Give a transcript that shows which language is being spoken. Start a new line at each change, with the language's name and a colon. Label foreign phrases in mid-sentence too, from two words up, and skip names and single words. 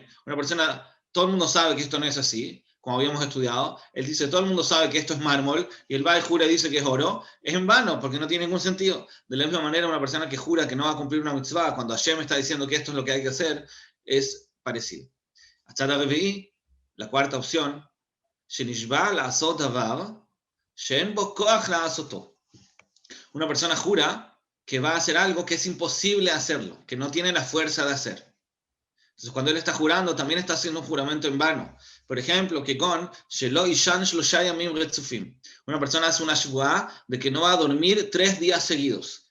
Spanish: Una persona, todo el mundo sabe que esto no es así, como habíamos estudiado. Él dice, todo el mundo sabe que esto es mármol, y el Baal jura y dice que es oro. Es en vano, porque no tiene ningún sentido. De la misma manera, una persona que jura que no va a cumplir una mitzvah, cuando Hashem está diciendo que esto es lo que hay que hacer, es parecido. Hasta la cuarta opción,
Hebrew: שנשבע לעשות דבר, שאין בו כח לעשותו.
Spanish: Una persona jura que va a hacer algo que es imposible hacerlo, que no tiene la fuerza de hacer. Entonces, cuando él está jurando, también está haciendo un juramento en vano. Por ejemplo, que
Hebrew: כגון שלא יישן שלושה ימים רצופים.
Spanish: Una persona hace una shvuah de que no va a dormir 3 días seguidos.